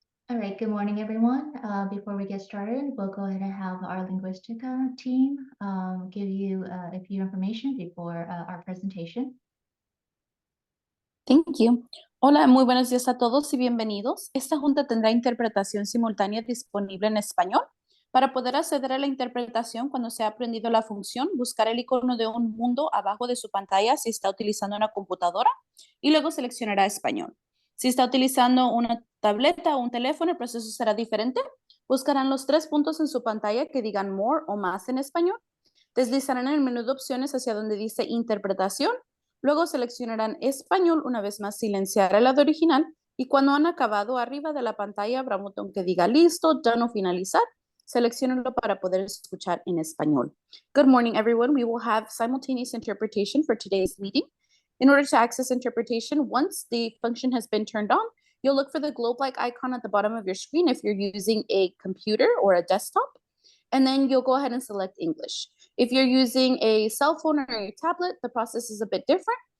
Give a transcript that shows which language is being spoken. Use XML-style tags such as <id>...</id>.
<en>All right, good morning, everyone. Before we get started, we'll go ahead and have our Linguistica team give you a few information before our presentation. Thank you.</en> <es>Hola, muy buenos días a todos y bienvenidos. Esta junta tendrá interpretación simultánea disponible en español. Para poder acceder a la interpretación, cuando se ha aprendido la función, buscar el icono de un mundo abajo de su pantalla si está utilizando una computadora y luego seleccionará español. Si está utilizando una tableta o un teléfono, el proceso será diferente. Buscarán los 3 puntos en su pantalla que digan More o Más en español. Deslizarán en el menú de opciones hacia donde dice Interpretación. Luego seleccionarán Español, una vez más silenciar el lado original y cuando han acabado arriba de la pantalla habrá un botón que diga Listo, Done o Finalizar. Selecciónenlo para poder escuchar en español.</es> <en>Good morning, everyone. We will have simultaneous interpretation for today's meeting. In order to access interpretation, once the function has been turned on, you'll look for the globe-like icon at the bottom of your screen if you're using a computer or a desktop, and then you'll go ahead and select English. If you're using a cell phone or a tablet, the process is a bit different.</en>